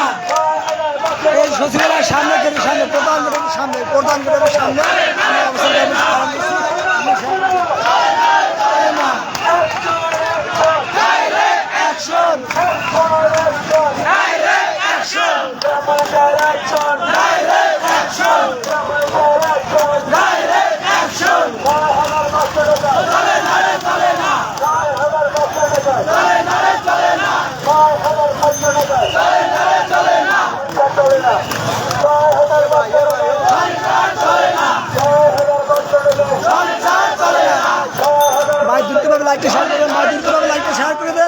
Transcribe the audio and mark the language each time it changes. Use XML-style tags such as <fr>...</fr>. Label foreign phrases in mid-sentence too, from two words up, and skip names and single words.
<bn>এই সচিবালয়ের সামনে গেটের সামনে, প্রধান গেটের সামনে, প্রধান গেটের সামনে আমি অবস্থান কর্মসূচি পালন করছি। চলে না।</bn> <en>Direct action! Direct action! Direct action! Direct action!</en> <bn>চলে না রে চলে না, চলে না রে চলে না, চলে না রে চলে না, চলে না, ভাই দ্রুতভাবে লাইটটা শেয়ার করে দেন, ভাই দ্রুতভাবে লাইটটা শেয়ার করে দেন।</bn>